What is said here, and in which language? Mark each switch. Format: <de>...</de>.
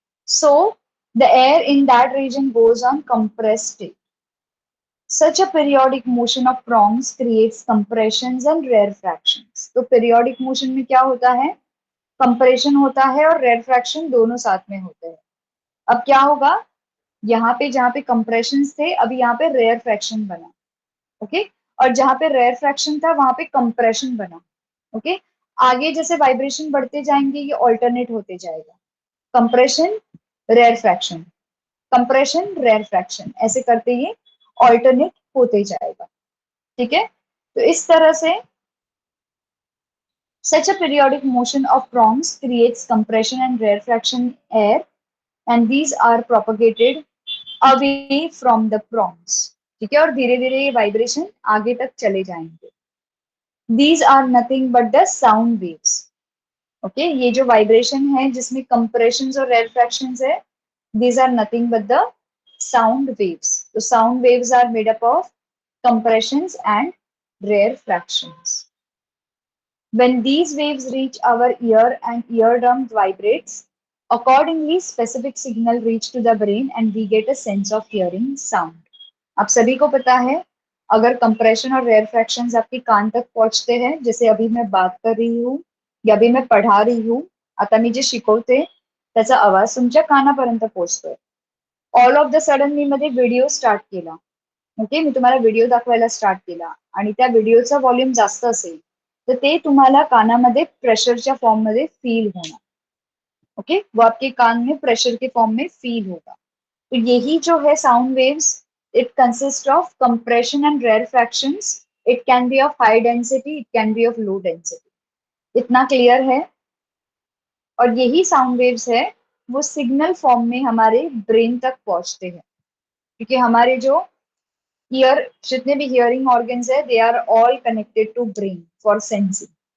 <en>So the air in that region goes on compressed state. Such a periodic motion of prongs creates compressions and rarefactions.</en> <hi>तो periodic motion में क्या होता है? Compression होता है और रेयरफ्रैक्शन दोनों साथ में होते हैं। अब क्या होगा, यहाँ पे जहाँ पे कंप्रेशन थे अभी यहाँ पे रेयर फ्रैक्शन बना। ओके, और जहाँ पे रेयर फ्रैक्शन था वहां पे कंप्रेशन बना। ओके, आगे जैसे वाइब्रेशन बढ़ते जाएंगे ये ऑल्टरनेट होते जाएगा, compression rare fraction, compression rare fraction, ऐसे करते ये ऑल्टरनेट होते जाएगा। ठीक है, तो इस तरह से</hi> <en>such a periodic motion of prongs creates compression and rarefaction air and these are propagated away from the prongs।</en> <hi>ठीक है, और धीरे धीरे ये वाइब्रेशन आगे तक चले जाएंगे।</hi> <en>These are nothing but the sound waves।</en> <hi>Okay, ये जो वाइब्रेशन है जिसमें कंप्रेशंस और रेयरफ्रैक्शंस है,</hi> <en>these are nothing but the sound waves।</en> <hi>तो</hi> <en>sound waves are made up of compressions and rarefactions। When these waves reach our ear and eardrum vibrates, accordingly specific signal reach to the brain and we get a sense of hearing sound।</en> <hi>आप सभी को पता है अगर compression और रेयरफ्रैक्शंस आपके कान तक पहुंचते हैं, जैसे अभी मैं बात कर रही हूँ या अभी मैं पढ़ा रही हूँ,</hi> <mr>आता मी जे शिकवते त्याचा आवाज तुमच्या कानापर्यंत पोहोचतोय।</mr> <en>all of the sudden</en> <mr>मी मध्ये व्हिडिओ स्टार्ट केला, ओके, मी तुम्हाला व्हिडिओ दाखवायला स्टार्ट केला आणि त्या व्हिडिओचा व्हॉल्यूम जास्त असेल तर ते तुम्हाला कानामध्ये प्रेशरच्या फॉर्म मध्ये फील होणार।</mr> <hi>ओके, वो आपके कान में प्रेशर के फॉर्म में फील होगा। तो यही जो है sound waves,</hi> <en>It consist of compression and rarefactions. It can be of high density, it can be of low density.</en> <hi>इतना क्लियर है? और यही साउंड वेव्स है वो सिग्नल फॉर्म में हमारे ब्रेन तक पहुंचते हैं, क्योंकि हमारे जो ईयर जितने भी हियरिंग ऑर्गन्स है</hi> <en>They are all connected to brain for sensing.</en>